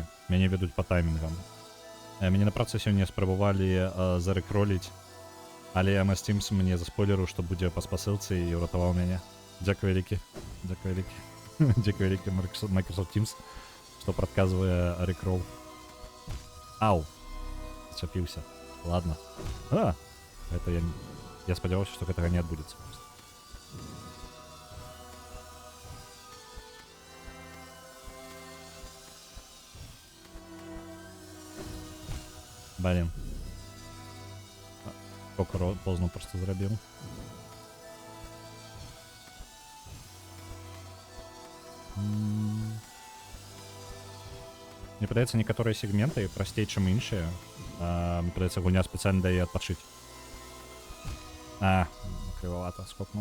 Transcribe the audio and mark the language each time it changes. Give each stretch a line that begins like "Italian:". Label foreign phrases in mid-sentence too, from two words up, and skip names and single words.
Belarusian: Мяне ведуць па таймінгам. Мяне на працы сёння спрабавалі зарэкроліць, але Steams мне заспойлерыў, што будзе па спасылцы і ўратаваў мяне. Дзякуй вялікі. Дзякуй вялікі. Дзякуй вялікі Microsoft Teams, што прадказвае рэкрол. Ау. Зачапіўся. Ладно. Гэта я спадзяваўся, што гэтага не адбудзецца. Блин.
Russian: Сколько поздно просто зрабіў.
Belarusian: Мне падаецца, некаторыя сегменты прасцей, чым іншыя. Мне падаецца, гульня спецыяльна дае адпачыць. Крывавата скокнуў.